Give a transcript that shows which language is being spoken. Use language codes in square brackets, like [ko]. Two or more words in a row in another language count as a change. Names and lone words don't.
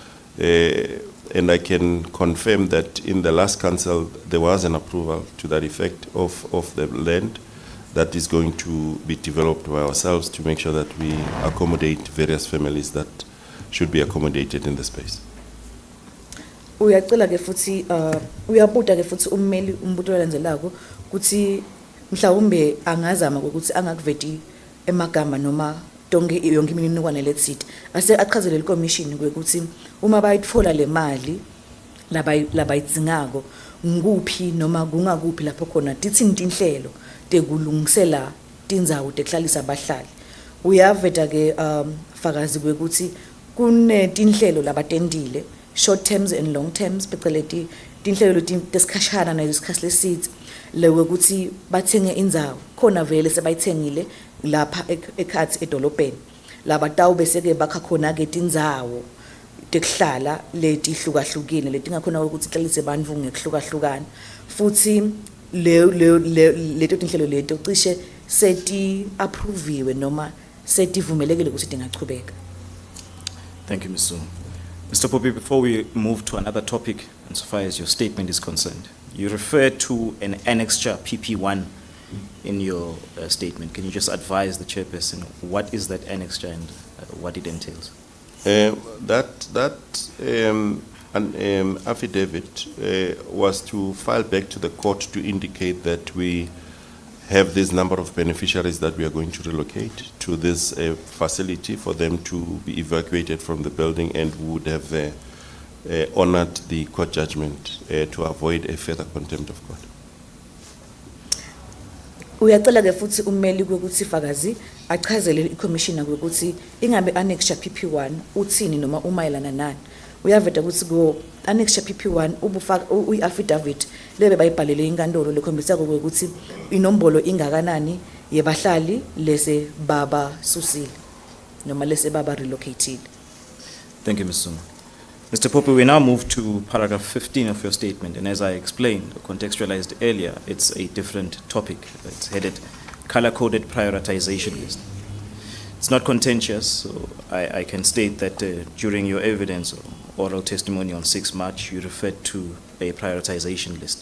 [en] And I can confirm that in the last council there was an approval to that effect of the land that is going to be developed by ourselves to make sure that we accommodate various families that should be accommodated in the space. [ss] Uyacela ke futhi uyabuta ke futhi ummeli umbuto olandzelako ukuthi mhlawumbe angazama ukuthi angakuveti emagama noma tonke yonke imininingwane letsite ase aqhazele iCommission ukuthi uma bayitfola le mali labayitsingako nguphi noma kungakuphi lapho khona tithinta inhlelo tekulungisela tindzawo tekhlalisa abahlali. Uyaveta ke Fakazi ukuthi kunetinhlelo labatendile [en] short terms and long terms [ss] pheceleti tinhlelo tesikhashana nesikhathi lesidze lewe ukuthi bathenge indzawo khona vele sebayithengile lapha ekhathi edolobheni laba tawu bese ke bakha khona ke tindzawo tekuhlala leti hlukahlukile letingakhona ukuthi hlalise bantfu ngekuhlukahlukana futhi leto tinhlelo leto cishe seti approviwe noma setivumelekile ukuthi tingachubeka. [en] Thank you, Ms. Zulu. Mr. Pope, before we move to another topic, insofar as your statement is concerned, you refer to an annexure PP1 in your statement. Can you just advise the chairperson what is that annexure and what it entails? That affidavit was to file back to the court to indicate that we have this number of beneficiaries that we are going to relocate to this facility for them to be evacuated from the building, and would have honored the court judgment to avoid a further contempt of court. [ss] Uyacela ke futhi ummeli ukuthi Fakazi achazele iCommissioner ukuthi ingabe annexure PP1 uthini noma umayelana nani. Uyaveta ukuthi go annexure PP1 ubufaka uiaffidavit lebe bayibhalele inkantolo lekhombisa ukuthi inombolo ingakanani yebahlali lese baba susile noma lese baba relocated. [en] Thank you, Ms. Zuma. Mr. Pope, we now move to paragraph 15 of your statement, and as I explained, contextualized earlier, it's a different topic. It's headed color-coded prioritization list. It's not contentious, so I can state that during your evidence or oral testimony on 6 March, you referred to a prioritization list.